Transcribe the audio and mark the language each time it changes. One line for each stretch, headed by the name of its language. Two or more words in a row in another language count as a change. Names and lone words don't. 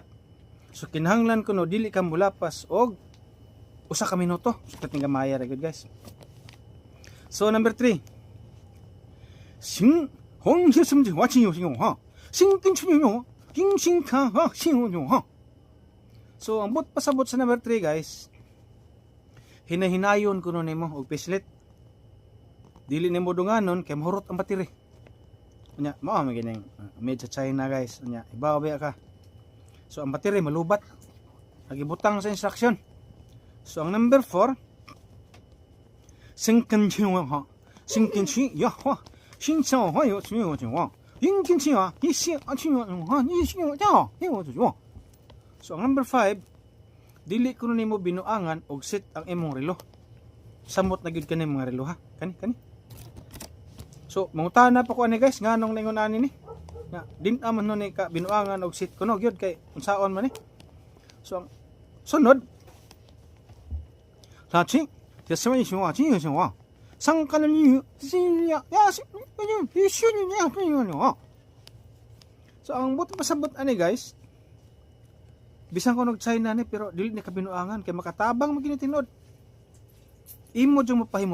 Cebuano: So, kinahanglan ko no, dili ka mulapas og usa ka minuto. So, kating gamaya ra gud guys. So, number 3. Sing hong sum ji wa chi yo sing ha. Sing kin chu yo, king sing ka ha sing yo ha. So, ang buti pasabot sa number 3 guys, hinahinayon kuno nimo og pislit. Dili nimo dunganon kay mahurot ang battery. Unya, mao man gining made sa China guys. Unya, ibaw ba ka. So ang battery malubat. Nagibutang sa instruction. So ang number 4, singkan chiwa ha. Singkan chi ya ha. Sing chao ha yo chiwa chiwa. Yingkin chi ha, yi xi a chiwa ha, yi xi ya. So ang number 5, dili kuno nimo binuangan og set ang imong relo. Samot na gyud kani mga relo ha. Kani. So, mangutahan na pa ko ani guys, nganong ningon ani ni. Ya, din aman no ni ka binuangan og set kuno gyud kay unsaon man ni. So, ang sunod. Sa chi, deswa ni shwa chi yo wa. Sang kan ni si ya si ni ha. So, ang buti pasabot ani guys, bisan ko nag-China ni pero dili ni kabinuangan kay makatabang mo ginitinod. Imo jung mapahimo